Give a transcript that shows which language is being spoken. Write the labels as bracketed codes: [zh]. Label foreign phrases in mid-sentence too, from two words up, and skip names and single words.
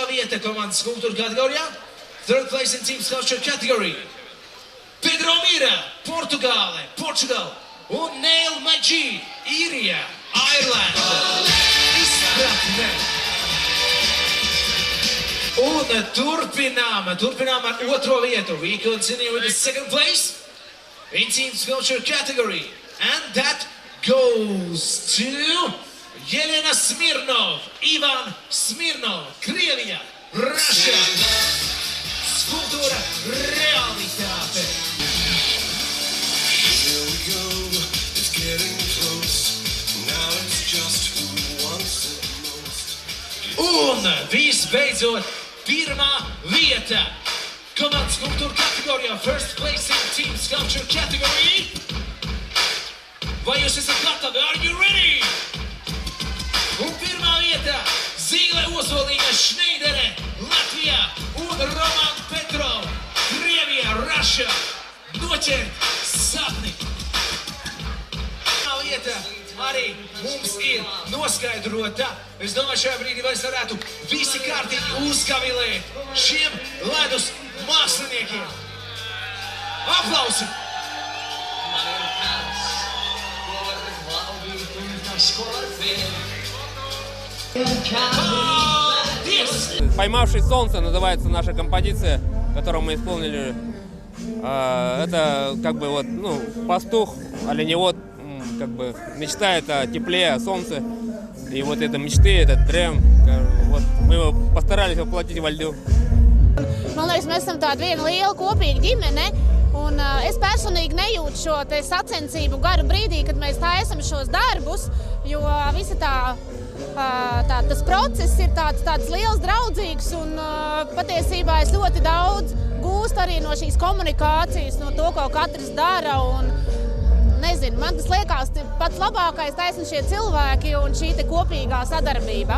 [lv] vieta komandas skulptūra kategorijā. [en] Third place in team sculpture category. [lv] Pedro Mira, Portugāle, Portugal. Un Neil Magī, Īrija, Irlanda. Izpratne. Un turpinām ar otro vietu. [en] We continue with the second place in team sculpture category. And that goes to Yelena Smirnov, Ivan Smirnov, Krievija, Russia. [lv] Skulptūra realitāte. [en] Here we go, it's getting close. Now it's just who wants it most. [lv] Un visbeidzot, pirmā vieta. Komandas skulptūra kategorijā, [en] first place in team sculpture category. [lv] Vai jūs esat gatavi? [en] Are you ready? [lv] Un pirmā vieta, Zīle Ozolīne Šneidere, Latvijā, un Roman Petrov, Krievijā, Russia. Noķert sapni. Pirmā vieta arī mums ir noskaidrota. Es domāju, šajā brīdī mēs varētu visi kārtīgi uzkavilēt šiem ledus māksliniekiem. Aplausi! [ru] «Поймавший солнце» называется наша композиция, которую мы исполнили. Это как бы вот, пастух, оленевод, как бы мечтает о тепле, о солнце. И вот это мечты, этот дрем, вот мы его постарались воплотить во льду. [lv] Man liekas, mēs esam tāda viena liela kopīga ģimene, un es personīgi nejūtu šo te sacensību garu brīdī, kad mēs taisam šos darbus, jo visa tas process ir tāds liels, draudzīgs, un patiesībā es ļoti daudz gūstu arī no šīs komunikācijas, no to, ko katrs dara, un nezinu, man tas liekas pats labākais taisni šie cilvēki un šī te kopīgā sadarbība.